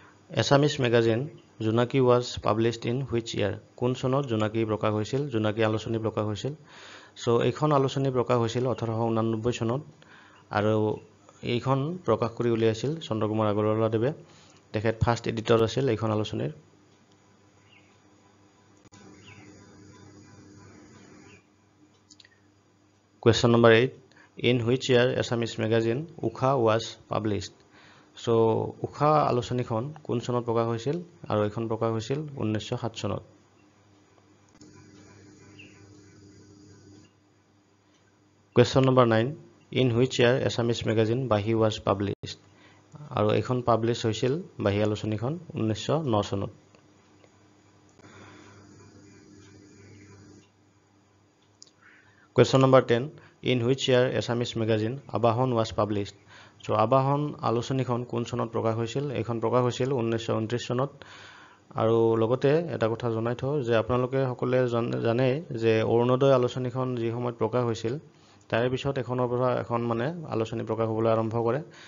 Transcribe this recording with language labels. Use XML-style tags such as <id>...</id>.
<en>Assamese magazine Jonaki was published in which year?</en> <as>কোন চনত জোনাকী প্ৰকাশ হৈছিল, জোনাকী আলোচনী প্ৰকাশ হৈছিল? চ' এইখন আলোচনী প্ৰকাশ হৈছিল 1889 চনত। আৰু এইখন প্ৰকাশ কৰি উলিয়াইছিল চন্দ্ৰকুমাৰ আগৰৱালাদেৱে। তেখেত ফাৰ্ষ্ট এডিটৰ আছিল এইখন আলোচনীৰ।</as> <en>Question number 8. In which year Assamese magazine Usha was published?</en> <as>চ' উষা আলোচনীখন কোন চনত প্ৰকাশ হৈছিল? আৰু এইখন প্ৰকাশ হৈছিল 1907 চনত।</as> <en>Question number 9. In which year Assamese magazine Bahi was published?</en> <as>আৰু এইখন পাব্লিছ হৈছিল বাহী আলোচনীখন 1909 চনত।</as> <en>Question number 10. In which year Assamese magazine Abahan was published?</en> <as>চ' আবাহন আলোচনীখন কোন চনত প্ৰকাশ হৈছিল? এইখন প্ৰকাশ হৈছিল 1929 চনত। আৰু লগতে এটা কথা জনাই থওঁ যে আপোনালোকে সকলোৱে জানে যে অৰুণোদয় আলোচনীখন যি সময়ত প্ৰকাশ হৈছিল তাৰে পিছত এখনৰ পৰা এখন মানে আলোচনী প্ৰকাশ হ'বলৈ আৰম্ভ কৰে।</as>